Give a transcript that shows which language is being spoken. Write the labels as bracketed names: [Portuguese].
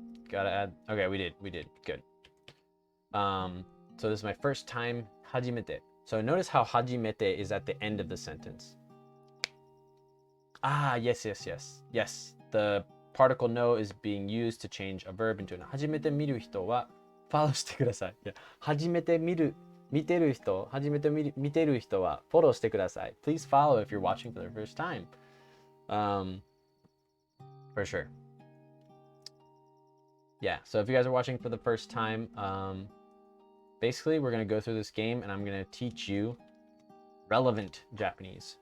[English] Gotta add. Okay, we did. Good. So this is my first time, hajimete. So notice how hajimete is at the end of the sentence. Ah, yes. The particle no is being used to change a verb into an. [Japanese] Hajimete miru hito wa follow してください. Yeah. 初めて見てる人は follow してください. [English] Please follow if you're watching for the first time. For sure. Yeah, so if you guys are watching for the first time, basically we're going to go through this game and I'm going to teach you relevant Japanese.